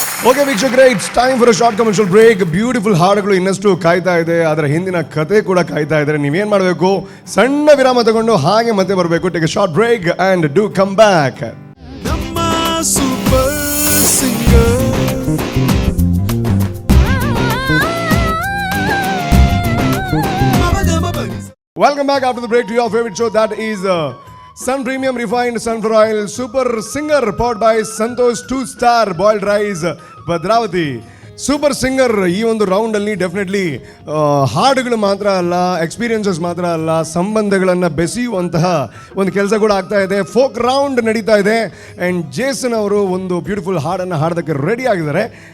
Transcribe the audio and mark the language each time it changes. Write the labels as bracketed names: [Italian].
[Kannada] Okay ವೀಕ್ಷಕರೇ, [English] It's time for a short commercial break. [Kannada] Beautiful ಹಾಡುಗಳು ಇನ್ನಷ್ಟು ಕಾಯ್ತಾ ಇದೆ, ಅದರ ಹಿಂದಿನ ಕತೆ ಕೂಡ ಕಾಯ್ತಾ ಇದ್ದಾರೆ. ನೀವೇನು ಮಾಡಬೇಕು, ಸಣ್ಣ ವಿರಾಮ ತಗೊಂಡು ಹಾಗೆ ಮತ್ತೆ ಬರಬೇಕು. [English] Take a short break and do come back. [Kannada] ನಮ್ಮ super singer Mama [English] Welcome back after the break to your favorite show, that is Sun Premium Refined Sunflower Oil Super Singer, powered by Santosh 2-star Boiled Rice, Bhadravati. [Kannada] Super singer ಈ ಒಂದು ರೌಂಡಲ್ಲಿ definitely ಹಾಡುಗಳು ಮಾತ್ರ ಅಲ್ಲ, experiences ಮಾತ್ರ ಅಲ್ಲ, ಸಂಬಂಧಗಳನ್ನು ಬೆಸೆಯುವಂತಹ ಒಂದು ಕೆಲಸ ಕೂಡ ಆಗ್ತಾ ಇದೆ. ಫೋಕ್ ರೌಂಡ್ ನಡೀತಾ ಇದೆ ಆ್ಯಂಡ್ ಜೇಸನ್ ಅವರು ಒಂದು ಬ್ಯೂಟಿಫುಲ್ ಹಾಡನ್ನು ಹಾಡೋದಕ್ಕೆ ರೆಡಿ ಆಗಿದ್ದಾರೆ.